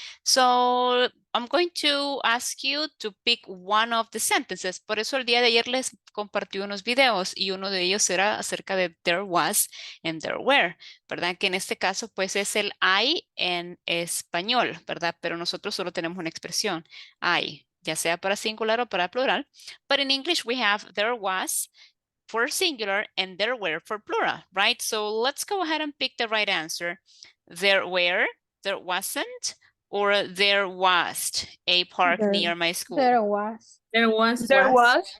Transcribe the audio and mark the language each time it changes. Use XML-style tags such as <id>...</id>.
<en>So I'm going to ask you to pick one of the sentences.</en> <es>Por eso el día de ayer les compartí unos videos y uno de ellos era acerca de</es> <en>there was and there were,</en> <es>¿verdad? Que en este caso pues es el I en español, ¿verdad? Pero nosotros solo tenemos una expresión, I, ya sea para singular o para plural.</es> <en>But in English we have there was for singular and there were for plural, right? So let's go ahead and pick the right answer. There were, there wasn't, or there was a park near my school. There was. There was. There was.</en>